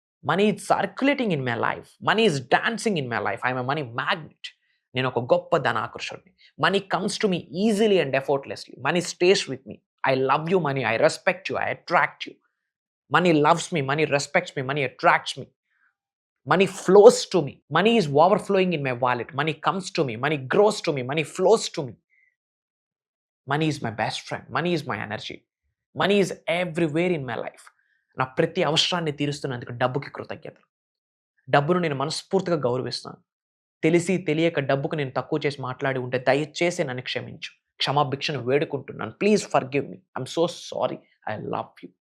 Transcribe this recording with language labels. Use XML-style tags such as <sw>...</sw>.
<en>Money is circulating in my life, money is dancing in my life, I'm a money magnet.</en> <te>నేను ఒక గొప్ప ధనాకర్షుడిని.</te> <en>Money comes to me easily and effortlessly. Money stays with me. I love you money, I respect you, I attract you. Money loves me, money respects me, money attracts me. Money flows to me. Money is overflowing in my wallet. Money comes to me. Money grows to me. Money flows to me. Money is my best friend. Money is my energy. Money is everywhere in my life.</en> <te>నా ప్రతి అవసరాన్ని తీరుస్తున్నందుకు డబ్బుకి కృతజ్ఞతలు. డబ్బును నేను మనస్ఫూర్తిగా గౌరవిస్తాను. తెలిసి తెలియక డబ్బుకు నేను తక్కువ చేసి మాట్లాడి ఉంటే దయచేసి నన్ను క్షమించు. క్షమాభిక్షను వేడుకుంటున్నాను.</te> <en>Please forgive me. I'm so sorry. I love you.</en>